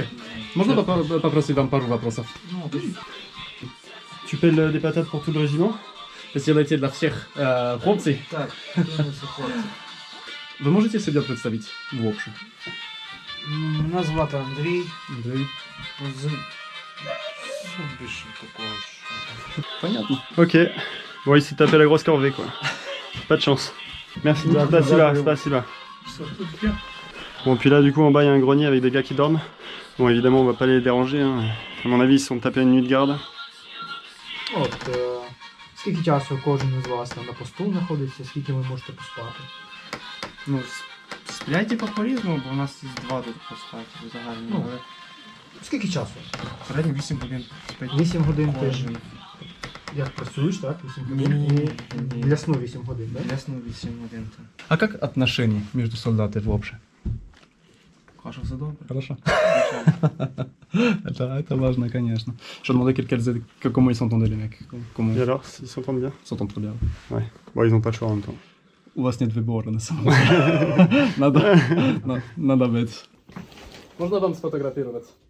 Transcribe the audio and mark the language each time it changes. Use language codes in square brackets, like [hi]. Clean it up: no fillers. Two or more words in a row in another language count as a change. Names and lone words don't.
[ru] Можно попросить вам пару вопросов? [fr] Tu pèles des patates pour tout le régiment? [ru] Сделайте для всех хлопців. Так, Вы можете себя представить в общем? [uk] Мене звати Андрій. [ru] Андрей. [uk] Більше такого ж. [ru] Понятно. Ok. [fr] Bon, il s'est tapé la grosse corvée, quoi. Pas de chance. Merci. Spasiba. Bon, puis là, du coup, en bas, il y a un grenier avec des gars qui dorment. Bon, évidemment, on va pas les déranger, hein. À mon avis, ils se sont tapés une nuit de garde. [uk] От, скільки часу кожен із вас там на посту знаходиться, скільки ви можете поспати? ну, сплять типу по-різному, бо у нас є 2 тут поспати в загальному, Ну. але Скільки часу? в середньо 8 годин спить. 8 годин Кожен. тиждень. Як працюєш, так? 8 Ні, годин? ні, ні, І ні. для сну 8 годин, так? Ясно, 8 годин. то. [ru] А как отношения между солдатами в общем? Хорошо, все добре. Хорошо. Это важно, конечно. [fr] Je demandais comment ils s'entendaient les mecs. Comment Et alors, ils s'entendent bien? ils s'entendent trop bien. Bon, ils ont pas le choix en même temps. [ru] У вас нет выбора на самом деле. Надо быть. Можно вам сфотографировать?